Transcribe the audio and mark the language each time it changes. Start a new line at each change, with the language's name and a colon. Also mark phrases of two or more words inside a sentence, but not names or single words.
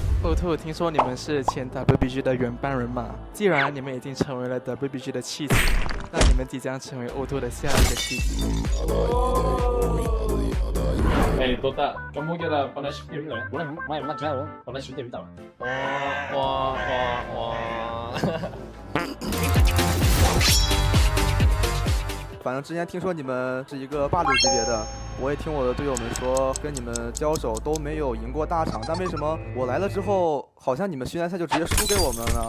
Chinese: 兔，听说你们是前 WBG 的原班人马，既然你们已经成为了 WBG 的弃子，那你们即将成为 O2 的下一个弃子。
Malay: 哎 ，Dota, kamu kira pernah
English: shoot game
Malay: tak? Main macam pernah
English: shoot game
Malay: tak? Wah.
Chinese: 反正之前听说你们是一个霸主级别的，我也听我的队友们说，跟你们交手都没有赢过大场，但为什么我来了之后，好像你们训练赛就直接输给我们了呢？